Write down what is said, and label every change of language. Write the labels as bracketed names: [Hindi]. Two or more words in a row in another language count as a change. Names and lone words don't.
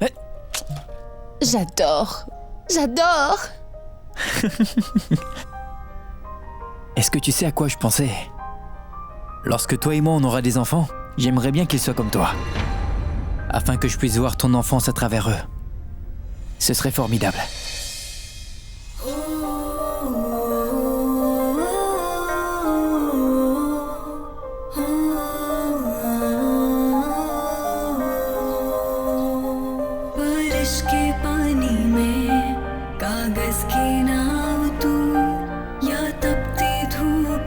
[French] J'adore. J'adore. Est-ce que tu sais à quoi je pensais? Lorsque toi et moi on aura des enfants, j'aimerais bien qu'ils soient comme toi. Afin que je puisse voir ton enfance à travers eux. Ce serait formidable. [Hindi] बारिश के पानी में कागज की नाव तू या तपती धूप